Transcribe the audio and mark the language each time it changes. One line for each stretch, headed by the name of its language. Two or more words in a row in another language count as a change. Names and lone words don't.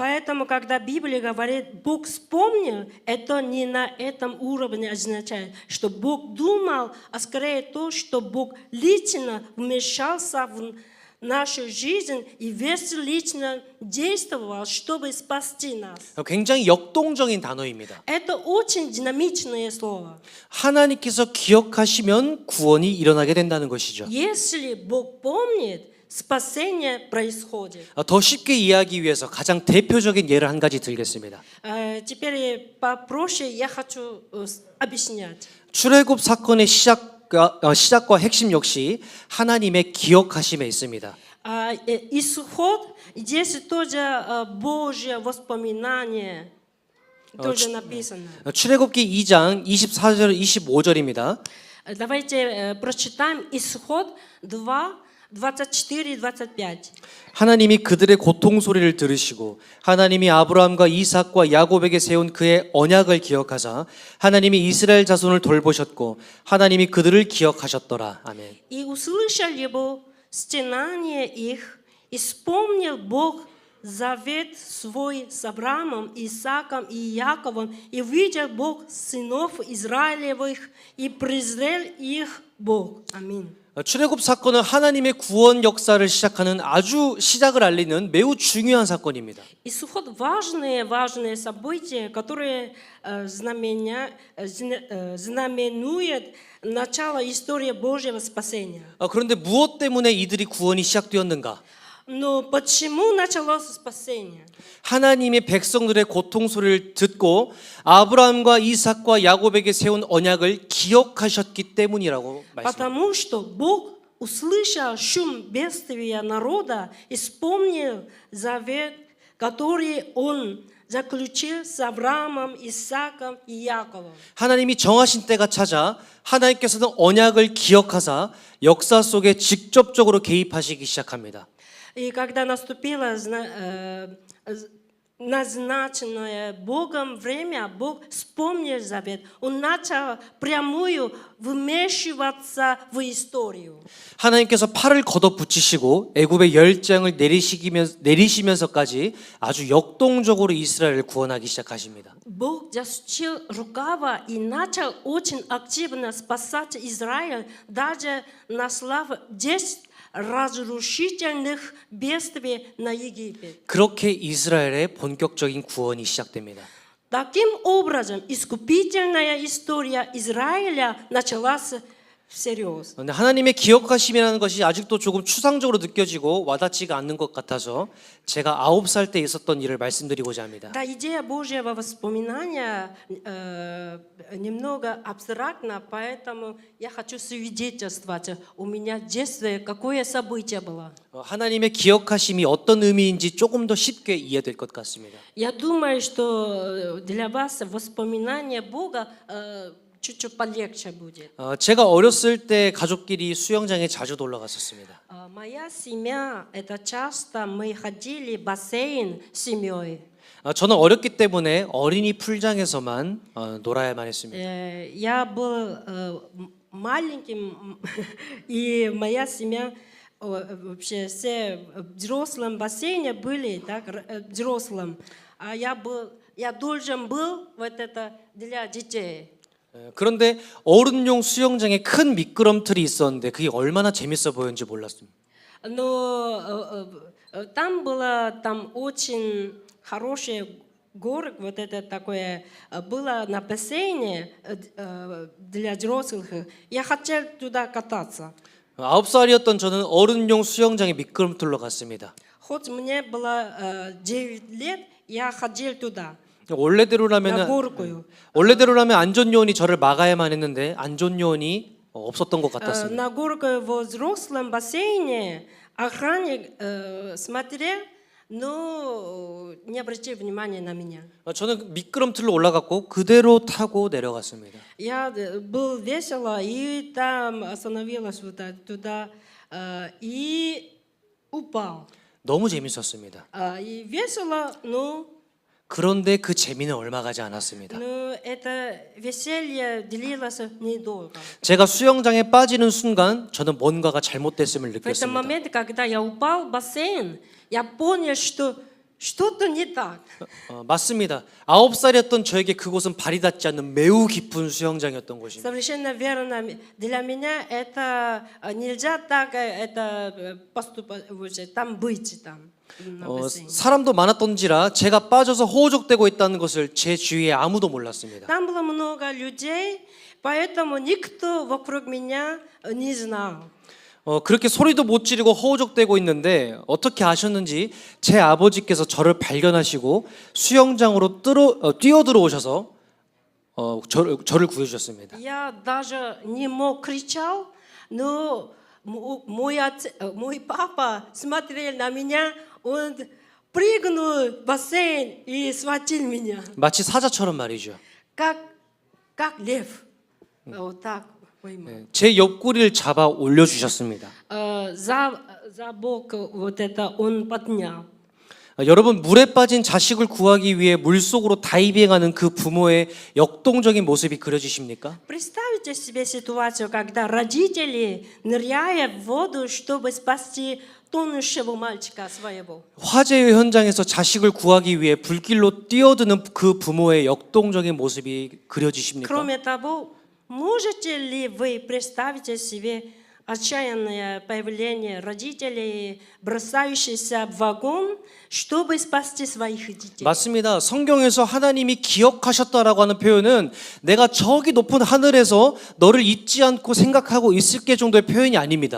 Russian: Поэтому, когда Библия говорит «Бог вспомнил», это не на этом уровне означает, что Бог думал, а скорее то, что Бог лично вмешался в нашу жизнь и весь лично действовал, чтобы спасти нас.
Korean: 굉장히 역동적인 단어입니다.
Russian: Это очень динамичное слово.
Korean: 하나님께서 기억하시면 구원이 일어나게 된다는 것이죠.
Russian: Если Бог помнит, спасение происходит.
Korean: 더 쉽게 이해하기 위해서 가장 대표적인 예를 한 가지 들겠습니다.
Russian: Теперь попроще я хочу объяснять.
Korean: 출애굽 사건의 시작과 핵심 역시 하나님의 기억하심에 있습니다.
Russian: Исход, здесь тоже Божье воспоминание, тоже написано.
Korean: 출애굽기 2장 24절 25절입니다.
Russian: Давайте прочитаем Исход 2, 24 и 25.
Korean: 하나님이 그들의 고통 소리를 들으시고 하나님이 아브라함과 이삭과 야곱에게 세운 그의 언약을 기억하사 하나님이 이스라엘 자손을 돌보셨고 하나님이 그들을 기억하셨더라. 아멘.
Russian: И услышал его стенание их, и вспомнил Бог завет свой с Авраамом, Исааком и Яковом, и видел Бог сынов Израилевых, и презрел их Бог. Аминь.
Korean: 출애굽 사건은 하나님의 구원 역사를 시작하는 아주 시작을 알리는 매우 중요한 사건입니다.
Russian: Исход важные события, которые знаменуют начало истории Божьего спасения.
Korean: 그런데 무엇 때문에 이들이 구원이 시작되었는가?
Russian: Но почему началось спасение?
Korean: 하나님의 백성들의 고통 소리를 듣고 아브라함과 이삭과 야곱에게 세운 언약을 기억하셨기 때문이라고 말씀합니다.
Russian: Потому что Бог услышал шум бедствия народа и вспомнил завет, который Он заключил с Авраамом, Исааком и Яковом.
Korean: 하나님이 정하신 때가 찾아 하나님께서는 언약을 기억하사 역사 속에 직접적으로 개입하시기 시작합니다.
Russian: И когда наступило назначенное Богом время, Бог вспомнил завет. Он начал прямую вмешиваться в историю.
Korean: 하나님께서 팔을 걷어붙이시고 애굽의 열장을 내리시면서까지 아주 역동적으로 이스라엘을 구원하기 시작하십니다.
Russian: Бог засучил рукава и начал очень активно спасать Израиль, даже наслав 10 разрушительных бедствий на Египет.
Korean: 그렇게 이스라엘의 본격적인 구원이 시작됩니다.
Russian: Таким образом, искупительная история Израиля началась всерьез.
Korean: 근데 하나님의 기억하심이라는 것이 아직도 조금 추상적으로 느껴지고 와닿지가 않는 것 같아서 제가 9살 때 있었던 일을 말씀드리고자 합니다.
Russian: Да, идея Божьего воспоминания немного абстрактна, поэтому я хочу свидетельствовать. У меня в детстве какое событие было.
Korean: 하나님의 기억하심이 어떤 의미인지 조금 더 쉽게 이해될 것 같습니다.
Russian: Я думаю, что для вас воспоминание Бога чуть-чуть полегче будет.
Korean: 제가 어렸을 때 가족끼리 수영장에 자주 놀러 갔었습니다.
Russian: Моя семья, это часто мы ходили в бассейн с семьей.
Korean: 저는 어렸기 때문에 어린이 풀장에서만 놀아야만 했습니다.
Russian: Я был маленьким, и моя семья вообще все в взрослом бассейне были, так, взрослым. А я должен был вот это для детей.
Korean: 그런데 어른용 수영장에 큰 미끄럼틀이 있었는데 그게 얼마나 재밌어 보였는지 몰랐습니다.
Russian: Но там было там очень хорошие горы, вот это такое было на бассейне для взрослых. Я хотел туда кататься.
Korean: 9살이었던 저는 어른용 수영장에 미끄럼틀로 갔습니다.
Russian: Хоть мне было 9 лет, я ходил туда. На
Korean: 원래대로라면
Russian: горку.
Korean: 안전요원이 저를 막아야만 했는데 안전요원이 없었던 것 같았습니다.
Russian: На горку во взрослом бассейне охранник смотрел, но не обратил внимания на меня.
Korean: 저는 미끄럼틀로 올라갔고 그대로 타고 내려갔습니다.
Russian: Я был весело, и там остановилась вот туда, и упал.
Korean: 너무 재밌었습니다.
Russian: И весело,
Korean: 그런데 그 재미는 얼마 가지 않았습니다.
Russian: но это веселье длилось недолго.
Korean: 제가 수영장에 빠지는 순간 저는 뭔가가 잘못됐음을
Russian: В этом
Korean: 느꼈습니다.
Russian: моменте, когда я упал в бассейн, я понял, что что-то не так.
Korean: 맞습니다. 9살이었던 저에게 그곳은 발이 닿지 않는 매우 깊은 수영장이었던 곳입니다.
Russian: Совершенно верно. Для меня это нельзя так это поступать, там быть там. на бассейне.
Korean: 사람도 많았던지라 제가 빠져서 호우적대고 있다는 것을 제 주위에 아무도 몰랐습니다.
Russian: Там было много людей, поэтому никто вокруг меня не знал.
Korean: 그렇게 소리도 못 지르고 허우적대고 있는데 어떻게 아셨는지 제 아버지께서 저를 발견하시고 수영장으로 뛰어들어오셔서 저를 구해주셨습니다.
Russian: Я даже не мог кричать, но мой папа смотрел на меня, он прыгнул в бассейн и схватил меня,
Korean: 마치 사자처럼 말이죠.
Russian: как лев. Вот так поймал.
Korean: 제 옆구리를 잡아 올려주셨습니다.
Russian: За бок вот это он поднял.
Korean: 여러분 물에 빠진 자식을 구하기 위해 물속으로 다이빙하는 그 부모의 역동적인 모습이 그려지십니까?
Russian: Представьте себе ситуацию, когда родители, ныряя в воду, чтобы спасти тонущего мальчика своего.
Korean: 화재의 현장에서 자식을 구하기 위해 불길로 뛰어드는 그 부모의 역동적인 모습이 그려지십니까?
Russian: Кроме того, можете ли вы представить себе отчаянное появление родителей, бросающихся в огонь, чтобы спасти своих детей?
Korean: 맞습니다. 성경에서 하나님이 기억하셨다라고 하는 표현은 내가 저기 높은 하늘에서 너를 잊지 않고 생각하고 있을게 정도의 표현이 아닙니다.